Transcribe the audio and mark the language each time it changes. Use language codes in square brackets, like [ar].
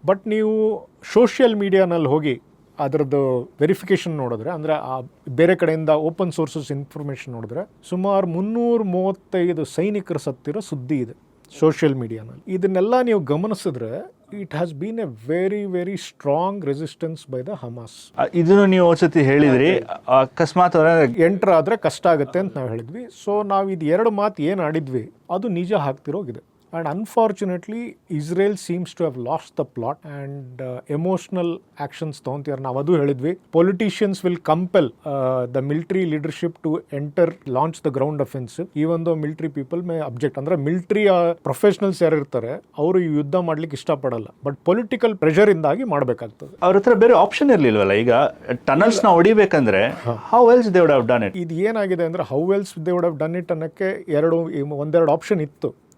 [kn] But ನೀವು social ಮೀಡಿಯಾನಲ್ಲಿ ಹೋಗಿ ಅದರದ್ದು ವೆರಿಫಿಕೇಷನ್ ನೋಡಿದ್ರೆ, ಅಂದರೆ ಆ ಬೇರೆ ಕಡೆಯಿಂದ ಓಪನ್ ಸೋರ್ಸಸ್ ಇನ್ಫಾರ್ಮೇಷನ್ ನೋಡಿದ್ರೆ ಸುಮಾರು 335 ಸೈನಿಕರು ಸತ್ತಿರೋ ಸುದ್ದಿ ಇದೆ ಸೋಷಿಯಲ್ ಮೀಡಿಯಾನಲ್ಲಿ. ಇದನ್ನೆಲ್ಲ ನೀವು ಗಮನಿಸಿದ್ರೆ [en] It has been a very very strong resistance by the Hamas. [kn] ಇದನ್ನು ನೀವು ಒಂದ್ಸತಿ ಹೇಳಿದ್ರಿ, ಅಕಸ್ಮಾತ್ ಎಂಟರ್ ಆದರೆ ಕಷ್ಟ ಆಗುತ್ತೆ ಅಂತ ನಾವು ಹೇಳಿದ್ವಿ. ಸೊ ನಾವು ಇದು ಎರಡು ಮಾತು ಏನು ಆಡಿದ್ವಿ ಅದು ನಿಜ ಆಗ್ತಿರೋಗಿದೆ. [en] And unfortunately, Israel seems to have lost the plot and emotional actions ತೊಗೊಂತಿದ್ದಾರೆ. [kn] ನಾವು ಅದು ಹೇಳಿದ್ವಿ, [en] politicians will compel the military leadership to enter, launch the ground offensive, even though military people may object. [kn] ಅಂದರೆ ಮಿಲಿಟರಿ ಪ್ರೊಫೆಷನಲ್ಸ್ ಯಾರು ಇರ್ತಾರೆ ಅವರು ಈ ಯುದ್ಧ ಮಾಡ್ಲಿಕ್ಕೆ ಇಷ್ಟಪಡಲ್ಲ, ಬಟ್ ಪೊಲಿಟಿಕಲ್ ಪ್ರೆಷರ್ ಇಂದಾಗಿ ಮಾಡಬೇಕಾಗ್ತದೆ. ಅವ್ರ ಹತ್ರ ಬೇರೆ ಆಪ್ಷನ್ ಇರಲಿಲ್ವಲ್ಲ. ಈಗ ಟನಲ್ಸ್ ನ ಹೊಡಿಬೇಕಂದ್ರೆ [en] How else they would have done it. [kn] ಇದು ಏನಾಗಿದೆ ಅಂದರೆ [en] how else they would have done it [kn] ಅನ್ನೋಕ್ಕೆ ಒಂದೆರಡು ಆಪ್ಷನ್ ಇತ್ತು.